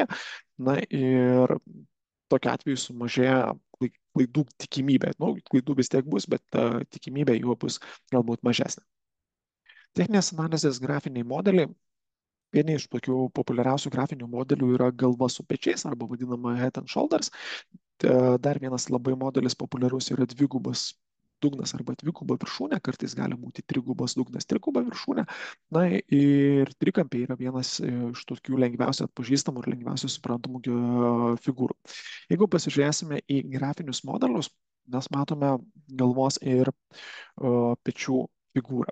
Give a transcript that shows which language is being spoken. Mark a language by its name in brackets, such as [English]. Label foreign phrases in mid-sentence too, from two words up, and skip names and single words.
[Lithuanian] Na ir tokiu atveju sumažėja klaidų tikimybė. Nu, klaidų vis tiek bus, bet tikimybė jų bus galbūt mažesnė. Techninės analizės grafiniai modeliai. Vieni iš tokių populiariausių grafinių modelių yra galva su pečiais arba vadinama [English] head and shoulders. [Lithuanian] Dar vienas labai modelis populiarus yra dvigubas dugnas arba dviguba viršūnė, kartais gali būti trigubas dugnas, triguba viršūnė. Na ir trikampiai yra vienas iš tokių lengviausiai atpažįstamų ir lengviausiai suprantamų figūrų. Jeigu pasižiūrėsime į grafinius modelius, mes matome galvos ir pečių figūrą.